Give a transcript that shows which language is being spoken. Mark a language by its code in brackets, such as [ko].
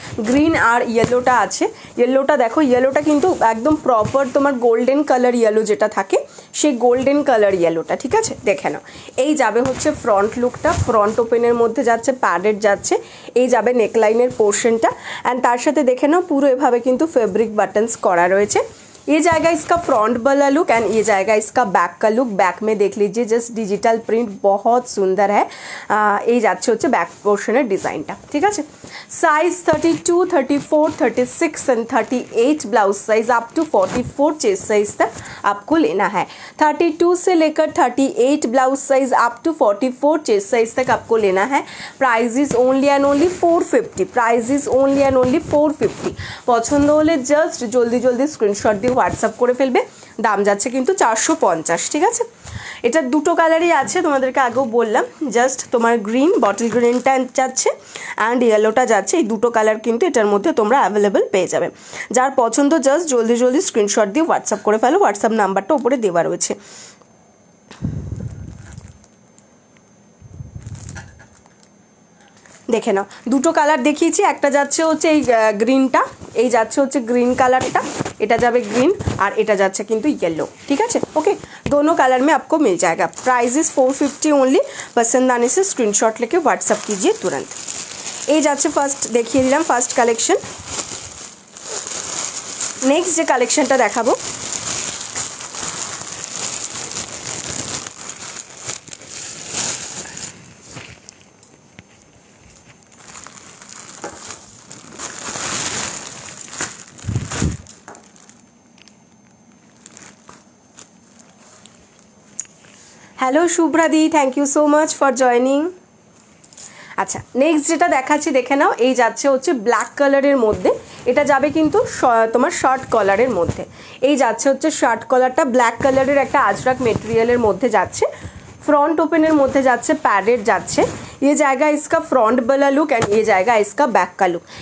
[bn] Green আর ইয়েলোটা আছে। ইয়েলোটা দেখো, ইয়েলোটা কিন্তু একদম প্রপার তোমার গোল্ডেন কালার ইয়েলো যেটা থাকে সেই গোল্ডেন কালার ইয়েলোটা, ঠিক আছে? দেখে নাও। এই যাবে হচ্ছে ফ্রন্ট লুকটা, ফ্রন্ট ওপেনের মধ্যে যাচ্ছে, প্যাডেড যাচ্ছে। এই যাবে নেকলাইনের পোর্শনটা, অ্যান্ড তার সাথে দেখে নাও পুরো এভাবে কিন্তু ফেব্রিক বাটन्स করা রয়েছে। [hi] ये जाएगा इसका फ्रंट वाला लुक एंड ये जाएगा इसका बैक का लुक। बैक में देख लीजिए जस्ट डिजिटल प्रिंट बहुत सुंदर है। [bn] ये যাচ্ছে হচ্ছে ব্যাক পোর্শনের ডিজাইনটা, ঠিক আছে? [hi] Size 32, 34, 36 and 38 blouse size up to 44 chest size तक आपको लेना है। 32 से लेकर 38 blouse size up to 44 chest size तक आपको लेना है। [en] Price is only and only 450। Price is only and only 450। [bn] পছন্দ হলে জাস্ট জলদি জলদি স্ক্রিনশট দিয়ে হোয়াটসঅ্যাপ করে ফেলবে। দাম যাচ্ছে কিন্তু 450, ঠিক আছে? এটা দুটো কালারই আছে, তোমাদেরকে আগেও বললাম। জাস্ট তোমার গ্রিন, বটল গ্রিনটা যাচ্ছে অ্যান্ড ইয়েলোটা যাচ্ছে। এই দুটো কালার কিন্তু এটার মধ্যে তোমরা অ্যাভেলেবেল পেয়ে যাবে। যার পছন্দ জাস্ট জলদি জলদি স্ক্রিনশট দিয়ে হোয়াটসঅ্যাপ করে ফেলো। হোয়াটসঅ্যাপ নাম্বারটা ওপরে দেওয়া রয়েছে। দেখে নাও, দুটো কালার দেখিয়েছি। একটা যাচ্ছে হচ্ছে এই গ্রিনটা, এই যাচ্ছে হচ্ছে গ্রিন কালারটা, এটা যাবে গ্রিন আর এটা যাচ্ছে কিন্তু येलो, [hi] ठीक है? ओके, दोनों कलर में आपको मिल जाएगा। [en] Price is 450 only. [hi] पसंद आने से स्क्रीनशॉट लेके व्हाट्सअप कीजिए तुरंत। [bn] ये যাচ্ছে ফার্স্ট দেখিয়ে দিলাম, ফার্স্ট কালেকশন। নেক্সট যে কালেকশনটা দেখাবো hello Shubhra the, [en] Thank you so much for joining. [bn] আচ্ছা, নেক্সট যেটা দেখাচ্ছি দেখে নাও। এই যাচ্ছে হচ্ছে ব্ল্যাক কালারের মধ্যে, এটা যাবে কিন্তু তোমার শর্ট কলারের মধ্যে। এই যাচ্ছে হচ্ছে শর্ট কলারটা ব্ল্যাক কালারের একটা আজরাক মেটেরিয়ালের মধ্যে যাচ্ছে। फ्रंट ओपनर मध्य जाচ্ছে, पैडेड जाচ্ছে। [hi] ये जाएगा इसका फ्रंट वाला लुक एंड ये जाएगा इसका बैक का लुक।